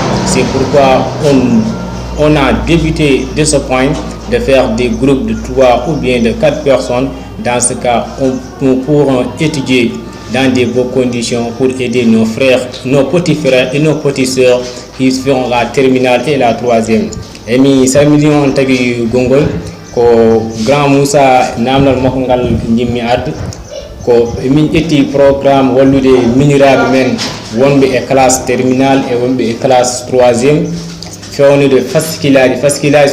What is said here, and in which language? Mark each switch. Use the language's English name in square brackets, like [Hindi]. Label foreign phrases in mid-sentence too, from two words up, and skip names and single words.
[French] C'est pourquoi on a débuté de ce point de faire des groupes de 3 ou bien de 4 personnes. Dans ce cas, nous pourrons étudier dans de bonnes conditions pour aider nos frères, nos petits frères et nos petites sœurs qui feront la terminale et la troisième. [Fula] Et mi salmini tagi gongol ko grand Moussa namnal makko ngal jimmi addu ko min ƴetti programme wallude miniraɓe men wonɓe e [French] classe terminale [Fula] e wonɓe e [French] classe troisième [Fula] fewnude fascilaji